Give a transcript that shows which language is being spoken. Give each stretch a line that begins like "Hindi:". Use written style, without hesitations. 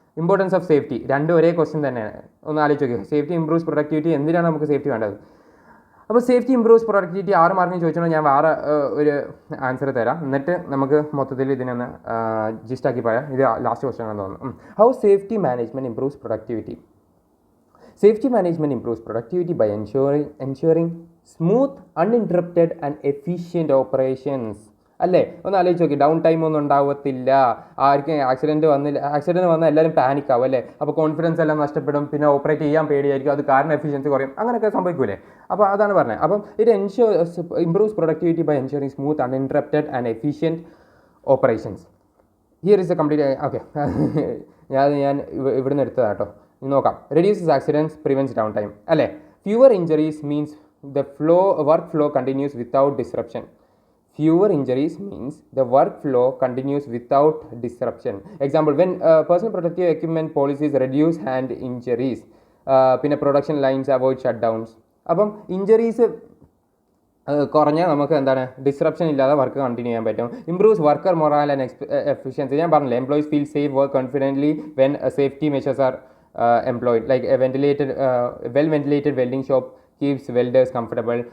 Malayalam: Importance of safety, രണ്ടും ഒരേ question തന്നെയാണ്. ഒന്ന് ആലോചിച്ച് നോക്കിയോ.
English: safety improves productivity,
Malayalam: എന്തിനാണ് നമുക്ക് സേഫ്റ്റി വേണ്ടത്? അപ്പോൾ സേഫ്റ്റി ഇംപ്രൂവ്സ് പ്രൊഡക്ടിവിറ്റി 6 മാർക്കിന് ചോദിച്ചാൽ ഞാൻ വേറെ ഒരു ആൻസർ തരാം. എന്നിട്ട് നമുക്ക് മൊത്തത്തിൽ ഇതിനൊന്ന് ജിസ്റ്റാക്കി പറയാം. ഇത് ലാസ്റ്റ് ക്വസ്റ്റ്യൻ ആണെന്ന് തോന്നുന്നു.
English: How safety management improves productivity? Safety management improves productivity by ensuring smooth, uninterrupted and efficient operations.
Malayalam: അല്ലേ, ഒന്ന് ആലോചിച്ച് നോക്കി. ഡൗൺ ടൈം ഒന്നും ഉണ്ടാവത്തില്ല. ആർക്കും ആക്സിഡൻറ്റ് വന്നാൽ എല്ലാവരും പാനിക് ആവും അല്ലേ. അപ്പോൾ കോൺഫിഡൻസ് എല്ലാം നഷ്ടപ്പെടും. പിന്നെ ഓപ്പറേറ്റ് ചെയ്യാൻ പേടിയായിരിക്കും. അത് കാരണം എഫിഷ്യൻസി കുറയും. അങ്ങനെയൊക്കെ സംഭവിക്കൂലേ. അപ്പോൾ അതാണ് പറഞ്ഞത്.
English: അപ്പം ഇത് improves productivity by ensuring smooth, uninterrupted and efficient operations. Here is a complete.
Malayalam: Okay, ഞാൻ ഇവിടുന്ന് എടുത്തതാണ് കേട്ടോ. നോക്കാം.
English: Reduces accidents, prevents downtime അല്ലേ. Fewer injuries means the workflow continues without disruption. Fewer injuries means the workflow continues without disruption. Example, when personal protective equipment policies reduce hand injuries, പിന്നെ production lines avoid shutdowns.
Malayalam: അപ്പം injuries കുറഞ്ഞാൽ നമുക്ക് എന്താണ് disruption ഇല്ലാതെ work continue ചെയ്യാൻ പറ്റും.
English: Improves worker morale and efficiency.
Malayalam: ഞാൻ പറഞ്ഞില്ലേ,
English: Employees feel safe, work confidently when safety measures are employed, like a well-ventilated welding shop keeps welders comfortable.